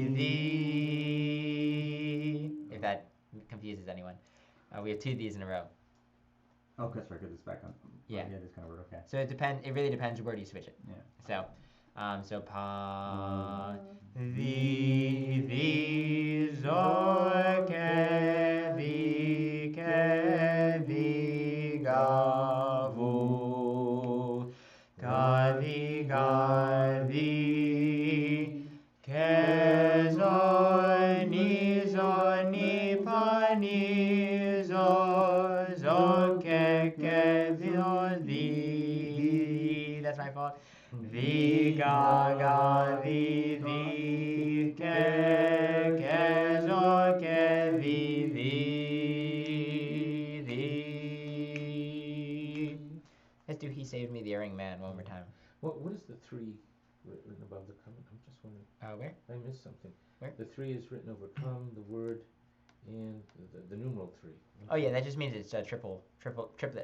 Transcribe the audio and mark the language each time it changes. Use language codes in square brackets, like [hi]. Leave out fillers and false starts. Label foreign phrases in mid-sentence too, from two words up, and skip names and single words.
[en] If that confuses anyone, we have two these in a row. Oh, that's right, because it's back on. Yeah. Yeah, this kind of word, okay. So it really depends where do you switch it. Yeah. So pa the zo ke ga vu ga di ke zo ni pa ni zo ke di. That's my fault. Vi ga vi ke zo ke vi. Let's do He Saved Me the Erring Man one more time. What is the three written above the come. I'm just wondering. Where? I missed something. Where? The 3 is written over come, the word, and the numeral 3. Oh yeah, that just means it's a triplet